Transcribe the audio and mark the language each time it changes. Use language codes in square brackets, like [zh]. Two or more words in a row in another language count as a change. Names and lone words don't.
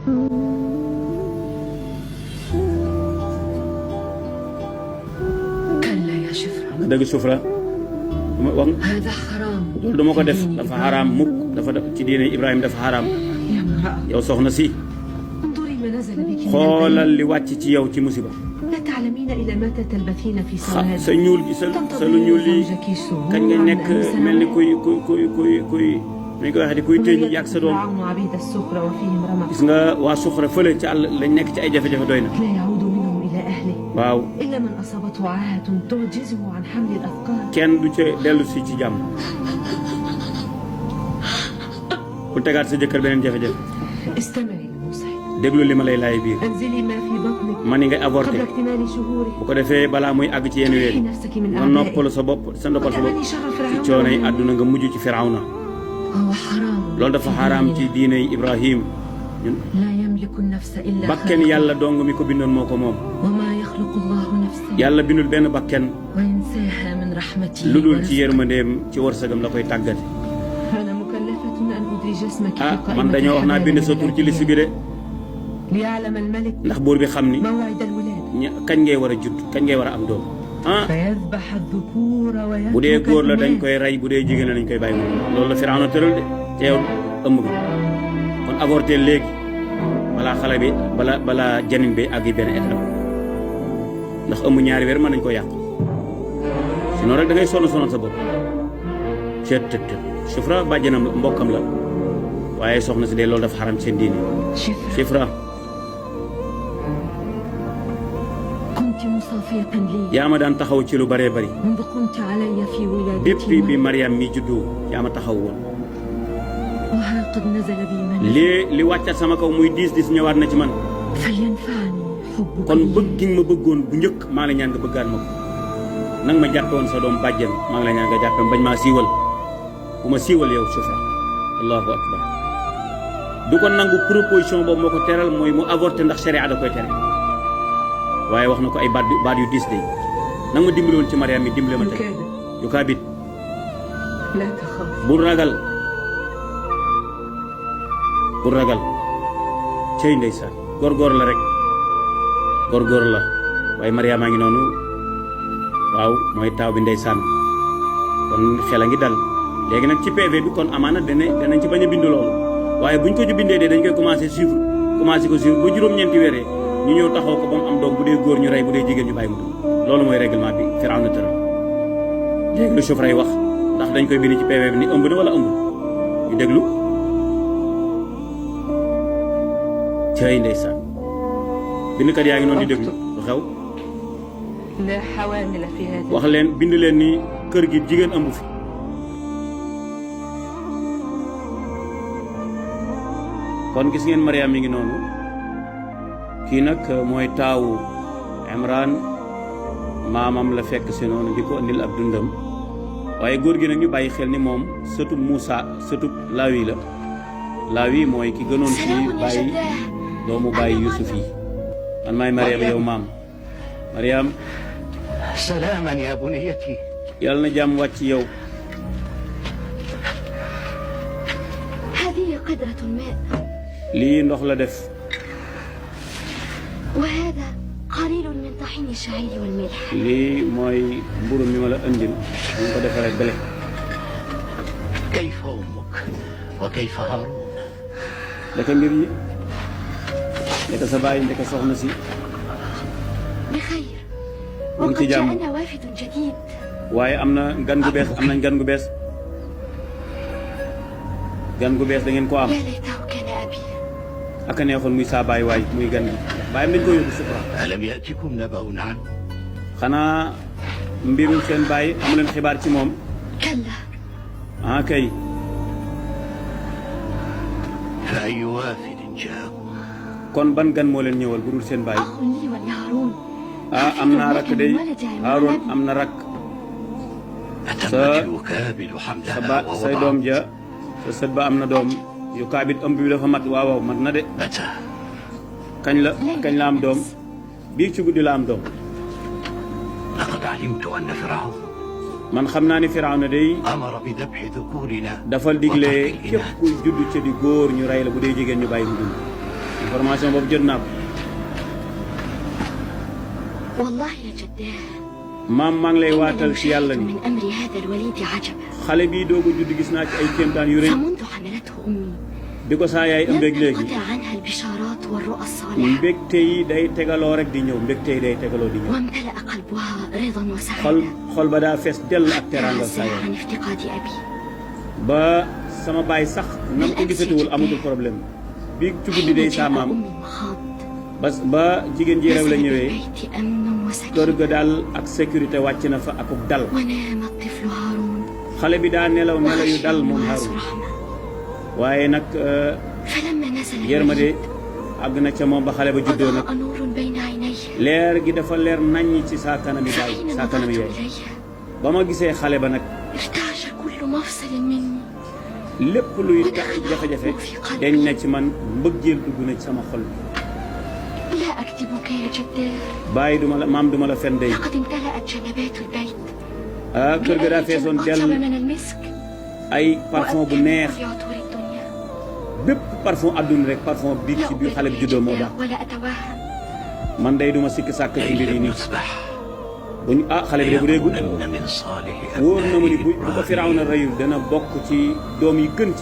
[ar] كلا يا شفرة [wo] dëgg Sufra [ar] هذا حرام [wo] loolu dama ko def dafa xaraam mukk dafa def ci diine Ibrahima dafa xaraam [ar] يا امرأة [wo] yow soxna si [ar] انظري ما نزل بك من [wo] xoolal li wàcc ci yow ci musiba [ar] لا تعلمين إلى متى تلبثين في سواد [wo] sa ñuul gi sa lu ñuul lii kañ nga nekk mel ni kuy nañ ko waxee di kuy tëj yàgg sa doom [ar] عبيد السخرة وفيهم رمق [wo] gis nga waa Suxra fële ci àll lañ nekk ci ay jafe-jafe doy na [ar] لا يعود منهم إلى أهله [wo] waaw [ar] إلا من أصابته عاهة تعجزه عن حمل الأثقال [wo] kenn du ca dellu si ci jàmm ku tegaat sa jëkkër beneen jafe-jafe [ar] استمعي لموسى [wo] déglu li ma lay laay biir [ar] أنزلي ما في بطنك [wo] ma ni ngay avorté [ar] قبل اكتمال شهوره [wo] bu ko defee balaa muy àgg ci yenn weer [ar] ريحي نفسك من [wo] nga [ar] أعدائك [wo] noppalu sa bopp sa noppal sa bopp [ar] وتأمني شر [wo] ci [ar] فرعون [wo] coono yi àdduna nga mujj ci Firawna [ar] هو حرام [wo] loolu dafa xaraam ci diine Ibrahim ñun [ar] لا يملك النفس إلا [wo] bakken [ar] خالقه [wo] yàlla dong mi ko bindoon moo ko moom [ar] وما يخلق الله نفسا [wo] yàlla bindul benn bakken [ar] وينساها من رحمته [wo] lu dul ci [ar] ورزقه. [wo] yërmandeem ci wërsëgam la koy tàggate [ar] أنا مكلفة أن أدري جسمك في [wo] ah man [ar] قائمة [wo] dañoo wax naa bind sa tur ci liste bi de [ar] ليعلم الملك [wo] ndax buur bi xam ni [ar] موعد الولادة [wo] kañ ngay war a judd kañ ngay war a am doom ah [ar] فيذبح الذكور [wo] bu dee [ar] ويترك [wo] góor la dañ [ar] الإناث. [wo] koy rey bu dee jigéen la dañ koy bàyyi moom loolu la Firawna tëral de te yow ëmb nga kon avorté léegi balaa xale bi balaa janin bi ak yi benn étape ndax ëmb ñaari weer mën nañ ko yàq sinon rek da ngay sonn sa bopp tët Sufra bàjjanam la mbokkam la waaye soxna si de loolu dafa xaram seen diine [ar] شفرة [wo] Sufra [ar] كنت مصافية لي [wo] yaa ma daan taxaw ci lu bëree bëri [ar] منذ كنت علي في ولادتي [wo] depuis bi [ar] مرض. [wo] Mariam mi juddu yaa ma taxaw woon [ar] وها قد نزل بي من [wo] li wàccat sama kaw muy diis ñëwaat na ci man [ar] فلينفعني حبك [wo] kon [ar] لي. [wo] bëgg gi nga ma bëggoon bu njëkk maa la ñaan nga bëggaat ma ko nang ma jàppe woon sa doom bàjjen maa ngi la ñaan nga jàppe bañ maa siiwal bu ma siiwal yow Sufra [ar] الله أكبر [wo] du ko nangu proposition boobu moo ko teral mooy mu avorté ndax sharia da koy tere waaye wax na ko ay baat yu diis de nang ma dimbali woon ci Mariam mi dimbale ma tey [ar] يكاد [wo] yu kaa bit [ar] لا تخاف [wo] bul ragal cey ndeysaan góor la rek góor la waaye Mariam a ngi noonu waaw mooy taaw bi ndeysaan kon xel a ngi dal léegi nag ci PV bi kon amaana danañ ci bañ a bind loolu waaye buñ ko ci bindee de dañ koy commencé ko suivre ba juróom-ñeenti weer ñu ñëw taxaw ko ba mu am doom bu dee góor ñu rey bu dee jigéen ñu bàyyi mu loolu mooy règlement bi Firawna tëral léegi lu Sufra wax ndax dañ koy bind ci PV bi ni ëmb na wala ëmbul ñu déglu cay ndeysaan bindkat yaa ngi noonu di déglu lu xew [ar] لا حوامل في هذا [wo] wax leen bind leen ni kër gi jigéen ëmb fi kon gis ngeen Mariam mi ngi noonu kii nag mooy taawu Imran maamam la fekk si noonu di ko andil ab dundam waaye góor gi nag ñu bàyyi xel ni moom sëtub Moussa sëtub Lawi la Lawi mooy ki gënoon ci bàyyi doomu bàyyi Yusuf yi man maay Mariam yow maam Mariam [ar] سلاما يا بنيتي [wo] yàlla na jàmm wàcc yow [ar] هذه قدرة الماء [wo] lii ndox la def [ar] وهذا قليل من طحين الشعير والملح [wo] lii mooy mburu mi ma la andil ñu ko defaree bele [ar] كيف أمك وكيف هارون [wo] ndeka mbir yi ndeka sa baay ndeka soxna si [ar] بخير وانت وقد جام. جاءنا وافد جديد [wo] waaye am na gan gu bees am nañ gan gu bees gan gu bees da ngeen ko am [ar] يا ليته كان أبي [wo] aka neexoon muy saa baay waay muy gan gi baayam dañ ko yóbbu Sufra [ar] ألم يأتكم نبأ عنه [wo] xanaa mbirum seen baay amu leen xibaar ci moom [ar] كلا [wo] ah kay [ar] فأي وافد جاءكم [wo] kon ban gan moo leen ñëwal bu dul seen baay [ar] أخ لي ولهارون [wo] ah am naa rakk day Haaroon am na rakk [ar] أتمت يكابد حملها [wo] say doom [ar] ووضعت [wo] ja sa sët ba am na doom yu kaabit ëmb bi dafa mat waaw waaw mat na de [ar] متى [wo] kañ la am doom bii ci guddi la am doom [ar] لقد علمت أن فرعون [wo] man xam naa ni Firawna day [ar] أمر بذبح ذكورنا [wo] dafa digle [ar] وترك [wo] képp [ar] الإناث [wo] kuy judd ca di góor ñu rey la bu dee jigéen ñu bàyyi mu dund information boobu jot naa ko. [ar] والله يا جداه [wo] maam maa ngi lay waatal ci yàlla ni [ar] من أمر هذا الوليد عجبا [wo] xale bii doogu judd gis naa ci ay kéemtaan yu rëy [ar] فمنذ حملته أمي [wo] bi ko saa yaay [ar] لم [wo] ëmbeeg léegi [ar] تنقطع عنها البشارات والرؤى الصالحة [wo] mbégte yi day tegaloo rek di ñëw mbégte yi day tegaloo di ñëw [ar] وامتلأ قلبها رضا [wo] xol [ar] وسعادة [wo] xol ba daa fees dell ak teraanga [ar] تعزل [wo] saa yaay [ar] عن افتقاد أبي [wo] ba sama baay sax nam ko gisatuwul amatul problème bi ci guddi day saa maam [ar] أم مخاض [wo] ba jigéen ji rew la [ar] نزل [wo] ñëwee [ar] بالبيت أمن [wo] kër [ar] وسكينة [wo] ga daal ak sécurité wàcc na fa akub dal [ar] ونام الطفل هارون [wo] xale bi daa nelaw nelaw yu dal moom [ar] الناس [wo] Haroun [ar] رحمة [wo] waaye nag [ar] فلما نزل [wo] yërmande [ar] الوليد [wo] àgg na ca moom ba xale ba juddoo nag [ar] أضاء نور بين عينيه [wo] leer gi dafa leer naññ ci saa kanami baay [ar] فحين [wo] saa [ar] نظرت [wo] kanami yaay [ar] إليه [wo] ba ma gisee xale ba nag [ar] ارتعش كل مفصل مني [wo] lépp luy tax jafe-jafe deñ na ci man mbëggeel dugg na ci sama xol bi [ar] لا أكذبك يا جداه [wo] bàyyi duma la maam duma la fen day [ar] لقد امتلأت جنبات البيت [wo] kër ga daa [ar] برائحة [wo] feesoon [ar] أطيب [wo] dell [ar] من المسك [wo] ay parfum bu [ar] وأطيب [wo] neex [ar] كل عطور الدنيا [wo] bépp parfum àdduna rek parfum bi [ar] لا [wo] ci biir xale bi [ar] أخبرك [wo] juddoo moo [ar] يا [wo] daal [ar] جداه ولا أتوهم [wo] man day duma sikk sàkk ci [ar] كي [wo] mbir yi [ar] لم [wo] nii [ar] يصبح [wo] buñ xale bi de bu dee gudd [ar] ليكونن من صالح [wo] wóor na ma ni bu [ar] أبناء [wo] ko Firawna reyul dana bokk ci doom yi gën ci